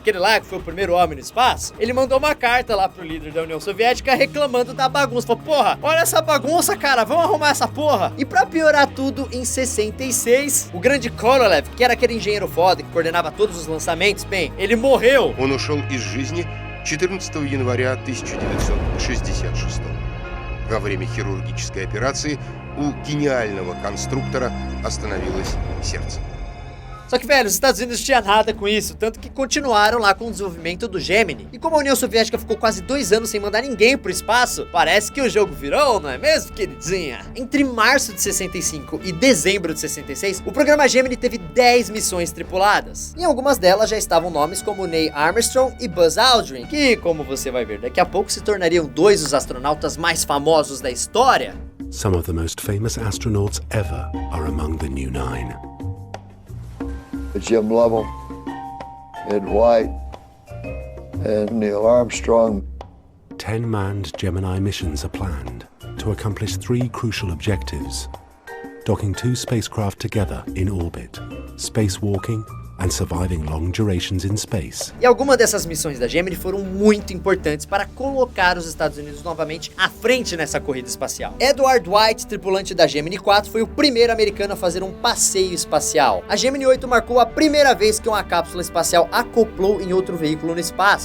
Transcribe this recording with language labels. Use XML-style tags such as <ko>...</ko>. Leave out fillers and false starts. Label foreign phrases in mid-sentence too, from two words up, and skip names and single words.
<pt>Aquele lá que foi o primeiro homem no espaço, ele mandou uma carta lá pro líder da União Soviética reclamando da bagunça. Falou, porra, olha essa bagunça, cara, vamos arrumar essa porra. E pra piorar tudo, em 66, o grande Korolev, que era aquele engenheiro foda que coordenava todos os lançamentos, bem, ele morreu.</pt> <ru>Он ушел из жизни 14 января 1966. Во время хирургической операции у гениального конструктора остановилось сердце.</ru> <pt>Só que, velho, os Estados Unidos não tinham nada com isso, tanto que continuaram lá com o desenvolvimento do Gemini. E como a União Soviética ficou quase 2 anos sem mandar ninguém pro espaço, parece que o jogo virou, não é mesmo, queridinha? Entre março de 65 e dezembro de 66, o programa Gemini teve 10 missões tripuladas. Em algumas delas já estavam nomes como Neil Armstrong e Buzz Aldrin, que, como você vai ver daqui a pouco, se tornariam 2 dos astronautas mais famosos da história.</pt> <en>Some of the most famous astronauts ever are among the new 9. Jim Lovell, Ed White, and Neil Armstrong. 10 manned Gemini missions are planned to accomplish 3 crucial objectives: docking 2 spacecraft together in orbit, spacewalking, and surviving long durations in space.</en> <pt>E algumas dessas missões da Gemini foram muito importantes para colocar os Estados Unidos novamente à frente nessa corrida espacial. Edward White, tripulante da Gemini 4, foi o primeiro americano a fazer um passeio espacial. A Gemini 8 marcou a primeira vez que uma cápsula espacial acoplou em outro veículo no espaço.</pt>